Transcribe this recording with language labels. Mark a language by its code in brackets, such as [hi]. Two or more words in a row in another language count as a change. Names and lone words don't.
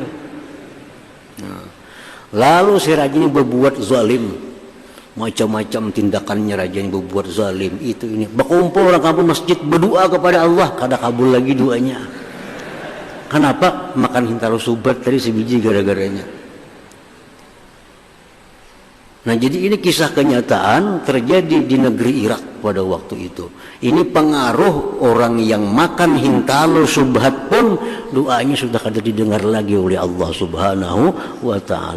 [bjn] Nah, lalu si raja ini berbuat zalim, macam-macam tindakannya raja ini berbuat zalim itu ini. Berkumpul orang kampung masjid berdoa kepada Allah, kada kabul lagi doanya. Kenapa? Makan hintalo subhat tadi sebiji gara-garanya. Nah jadi ini kisah kenyataan terjadi di negeri Irak pada waktu itu. Ini pengaruh orang yang makan hintalo subhat pun doanya sudah kada didengar lagi oleh Allah [ar] سبحانه وتعالى.